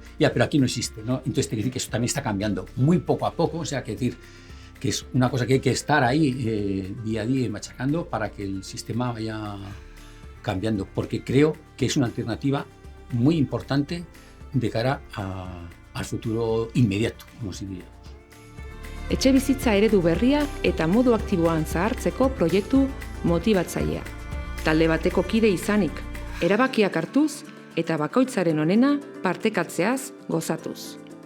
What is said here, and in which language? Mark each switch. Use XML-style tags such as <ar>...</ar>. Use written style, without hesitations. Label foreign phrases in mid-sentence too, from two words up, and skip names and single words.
<es>Ya, pero aquí no existe, ¿no? Entonces te dice que eso también está cambiando muy poco a poco, o sea, que decir que es una cosa que hay que estar ahí día a día machacando para que el sistema vaya cambiando, porque creo que es una alternativa muy importante de cara al futuro inmediato, como si diríamos.</es> <eu>Etxebizitza eredu berria eta modu aktiboan zahartzeko proiektu motibatzailea. Talde bateko kide izanik, erabakiak hartuz eta bakoitzaren onena partekatzeaz gozatuz.</eu>